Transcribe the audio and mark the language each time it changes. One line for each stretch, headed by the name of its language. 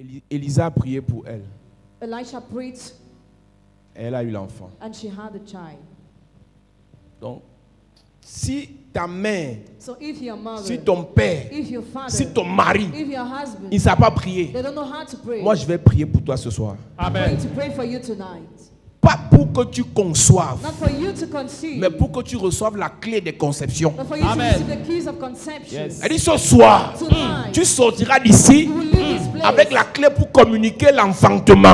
French: Élisa a prié pour elle.
English: Elisha prayed
French: Et elle a eu l'enfant.
English: and she had a child.
French: Donc, si ta mère,
English: So if your mother,
French: si ton père,
English: if your father,
French: si ton mari,
English: if your husband,
French: il ne sait pas prier,
English: they don't know how to pray,
French: moi je vais prier pour toi ce soir.
English: I'm going Amen. to pray for you tonight.
French: Pas pour que tu conçoives,
English: Not for you to conceive,
French: mais pour que tu reçoives la clé des conceptions.
English: but for you Amen. to receive the keys of conception. Yes.
French: Elle dit ce soir,
English: Tonight,
French: tu sortiras d'ici
English: you will leave this place
French: avec la clé pour communiquer l'enfantement.